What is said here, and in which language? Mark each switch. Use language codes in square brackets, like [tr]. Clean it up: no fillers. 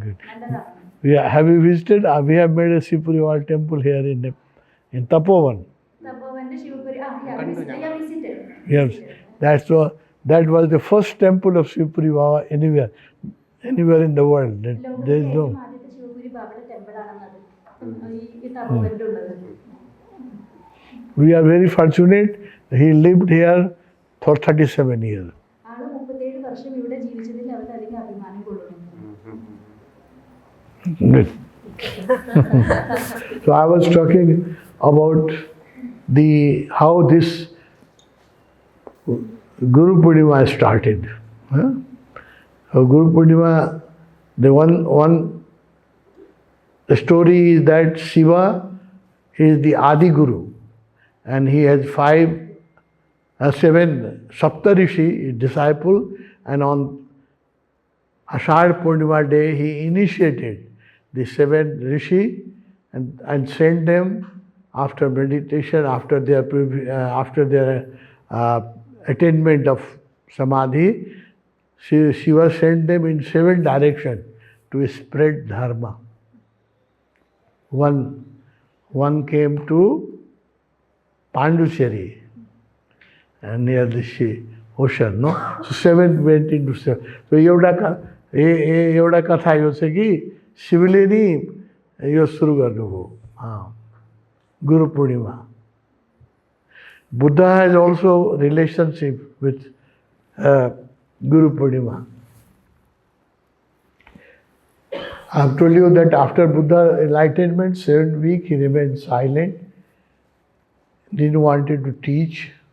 [en] Nandana. Have you visited? We have made a Sripuri Vahan temple here in Tapovan. Tapovan Shivapuri. Kandu Yeah, visited. Yes, that was the first temple of Sripuri Vahan anywhere in the world. There is no. [ml] ആദ്യത്തെ ശിവപുരി ബാബയുടെ temple ആണെന്നത് ഈ തപോവനിലുള്ളത്. [en] We are very fortunate. He lived here for 37 years. [ml] ആള് 37 വർഷം ഇവിടെ ജീവിച്ചതിൽ അവർ അല്ലെങ്കിൽ അഭിമാനം കൊള്ളുന്നു. [en] Good. So I was talking about how this Guru Purnima started. Huh? So Guru Purnima, the one story is that Shiva is the Adi Guru, and he has 7 Saptarishi disciples, and on Ashad Purnima day he initiated the 7 Rishi and sent them after meditation, after their attainment of Samadhi. Shiva sent them in 7 directions to spread dharma. One came to Panducherry and near the ocean, no? So 7 went into 7. [ne] So एउटा कथा यो छ कि शिवले नि यो सुरु गर्नुभयो Guru Purnima. [en] Buddha has also relationship with Guru Purnima. I have told you that after Buddha enlightenment, 7 weeks he remained silent, didn't wanted to teach.